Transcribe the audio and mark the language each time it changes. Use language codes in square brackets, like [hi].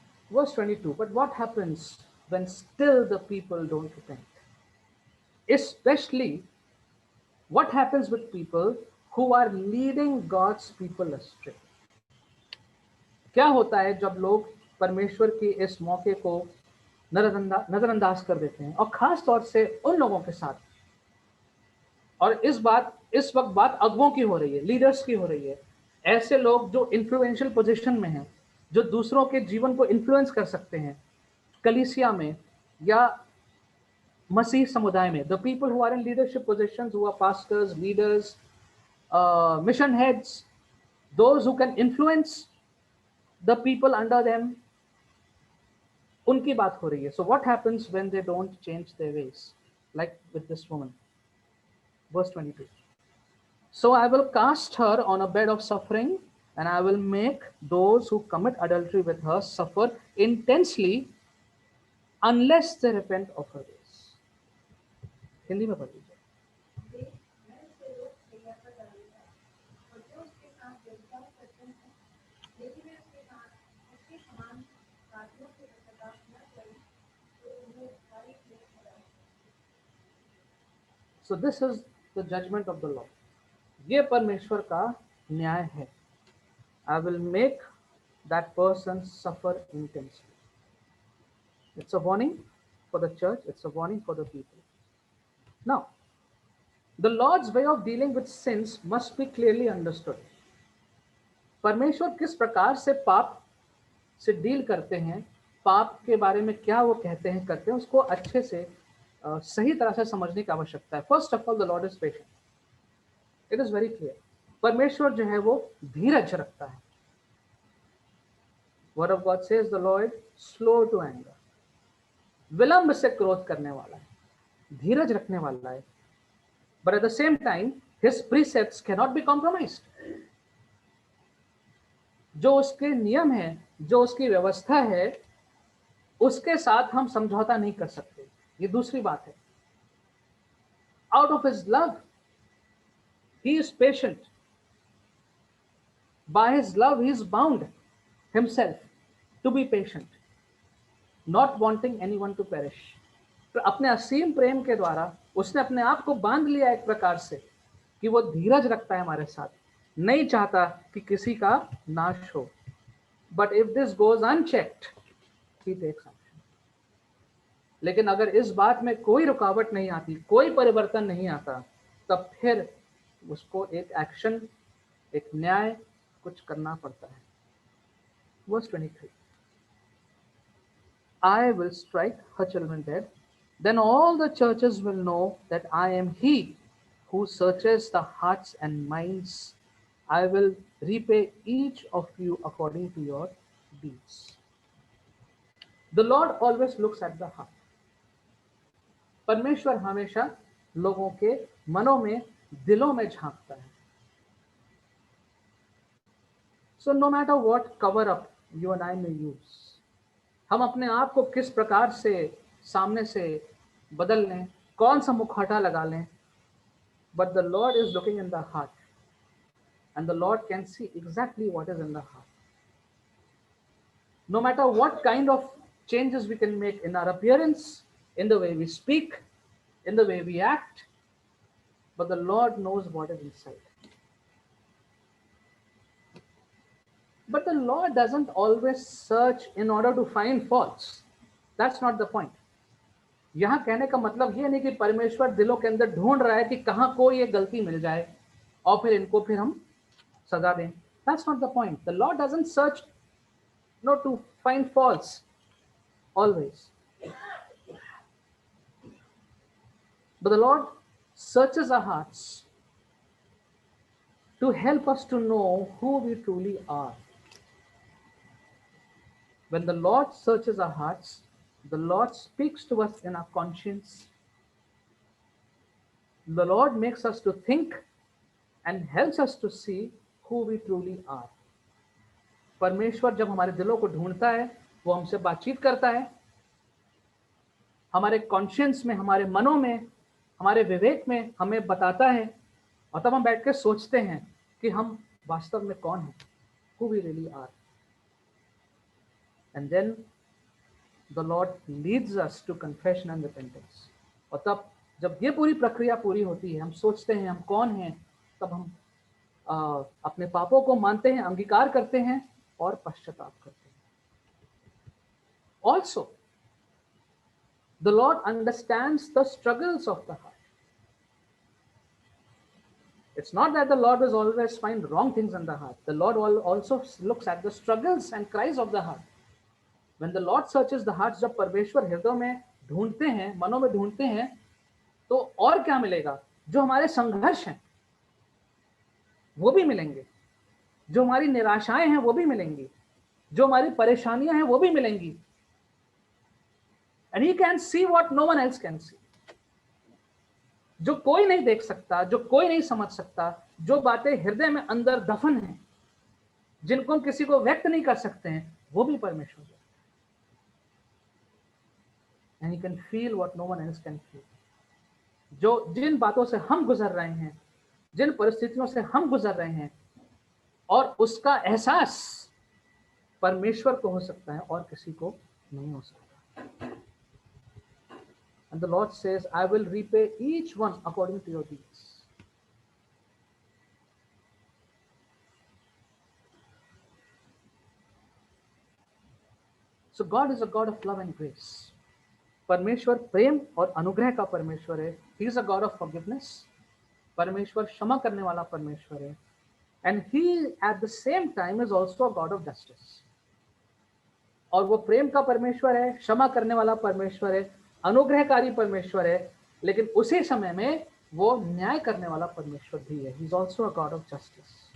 [en] Verse 22, but what happens when still the people don't repent? Especially, what happens with people who are leading God's people astray? [hi] क्या होता है जब लोग परमेश्वर की इस मौके को नजरअंदाज कर देते हैं, और खास तौर से उन लोगों के साथ. और इस वक्त बात अगुओं की हो रही है, लीडर्स की हो रही है. ऐसे लोग जो इन्फ्लुएंशियल पोजीशन में हैं, जो दूसरों के जीवन को इन्फ्लुएंस कर सकते हैं, कलीसिया में या मसीह समुदाय में. [en] the people who are in leadership positions, who are pastors, leaders, mission heads, those who can influence the people under them, [hi] उनकी बात हो रही है. [en] So what happens when they don't change their ways, like with this woman. Verse 22. So I will cast her on a bed of suffering, and I will make those who commit adultery with her suffer intensely unless they repent of her ways. [hi] Hindi में पढ़ लीजिए. मैं उसे रोक हैया पर डालूंगा, और जो उसके साथ भेदभाव करते हैं, लेकिन मैं उसके समान कार्यों से पश्चाताप न करूं, तो उन्हें भारी क्लेश होगा. [en] So this is the judgment of the Lord. [hi] ये परमेश्वर का न्याय है. [en] I will make that person suffer intensely. It's a warning for the church. It's a warning for the people. Now, the Lord's way of dealing with sins must be clearly understood. [hi] परमेश्वर किस प्रकार से पाप से deal करते हैं, पाप के बारे में क्या वो कहते हैं, करते हैं, उसको अच्छे से सही तरह से समझने की आवश्यकता है. [en] First of all, the lord is patient. It is very clear. [hi] परमेश्वर जो है वो धीरज रखता है. [en] Word of God says the lord slow to anger. [hi] विलंब से क्रोध करने वाला है, धीरज रखने वाला है. [en] But at the same time his precepts can not be compromised. [hi] जो उसके नियम है, जो उसकी व्यवस्था है, उसके साथ हम समझौता नहीं कर सकते. ये दूसरी बात है. [en] Out of his love he is patient. By his love he is bound himself to be patient, not wanting anyone to perish. [hi] तो अपने असीम प्रेम के द्वारा उसने अपने आप को बांध लिया एक प्रकार से कि वो धीरज रखता है हमारे साथ, नहीं चाहता कि किसी का नाश हो. [en] But if this goes unchecked, he takes action. [hi] लेकिन अगर इस बात में कोई रुकावट नहीं आती, कोई परिवर्तन नहीं आता, तब फिर उसको एक एक्शन, एक न्याय कुछ करना पड़ता है. [en] Verse 23. I will strike her children dead. Then all the churches will know that I am he who searches the hearts and minds. I will repay each of you according to your deeds. The Lord always looks at the heart. [hi] परमेश्वर हमेशा लोगों के मनों में, दिलों में झांकता है. [en] So no matter what cover up you and I may use, [hi] हम अपने आप को किस प्रकार से सामने से बदल लें, कौन सा मुखौटा लगा लें, [en] but the Lord is looking in the heart, and the Lord can see exactly what is in the heart. No matter what kind of changes we can make in our appearance, in the way we speak, in the way we act, but the Lord knows what is inside. But the Lord doesn't always search in order to find faults. That's not the point. [hi] यहाँ कहने का मतलब ये नहीं कि परमेश्वर दिलों के अंदर ढूंढ रहा है कि कहाँ कोई ये गलती मिल जाए और फिर इनको फिर हम सजा दें. [en] That's not the point. The Lord doesn't search not to find faults always. But the Lord searches our hearts to help us to know who we truly are. When the Lord searches our hearts, the Lord speaks to us in our conscience. The Lord makes us to think and helps us to see who we truly are. [hi] परमेश्वर जब हमारे दिलों को ढूंढता है, वो हमसे बातचीत करता है, हमारे कॉन्शियंस में, हमारे मनों में, हमारे विवेक में हमें बताता है, और तब हम बैठ के सोचते हैं कि हम वास्तव में कौन हैं, [en] who we really are. And then the Lord leads us to confession and repentance. [hi] और तब जब ये पूरी प्रक्रिया पूरी होती है, हम सोचते हैं हम कौन हैं, तब हम अपने पापों को मानते हैं, अंगीकार करते हैं और पश्चाताप करते हैं. [en] Also, the Lord understands the struggles of the heart. It's not that the Lord will always find wrong things in the heart. The Lord also looks at the struggles and cries of the heart. When the Lord searches the hearts, [hi] जब परमेश्वर हृदयों में ढूंढते हैं, मनों में ढूंढते हैं, तो और क्या मिलेगा? जो हमारे संघर्ष हैं वो भी मिलेंगे, जो हमारी निराशाएं हैं वो भी मिलेंगी, जो हमारी परेशानियां हैं वो भी मिलेंगी. [en] And he can see what no one else can see. [hi] जो कोई नहीं देख सकता, जो कोई नहीं समझ सकता, जो बातें हृदय में अंदर दफन हैं, जिनको हम किसी को व्यक्त नहीं कर सकते हैं, वो भी परमेश्वर है. [en] And he can feel what no one else can feel. [hi] जो जिन बातों से हम गुजर रहे हैं, जिन परिस्थितियों से हम गुजर रहे हैं, और उसका एहसास परमेश्वर को हो सकता है और किसी को नहीं हो सकता. [en] And the Lord says, I will repay each one according to your deeds. So God is a God of love and grace. [hi] परमेश्वर प्रेम और अनुग्रह का परमेश्वर है. [en] He is a God of forgiveness. [hi] परमेश्वर क्षमा करने वाला परमेश्वर है. [en] And he at the same time is also a God of justice. [hi] और वो प्रेम का परमेश्वर है, क्षमा करने वाला परमेश्वर है, अनुग्रहकारी परमेश्वर है, लेकिन उसी समय में वो न्याय करने वाला परमेश्वर भी है. [en] He is also a God of justice.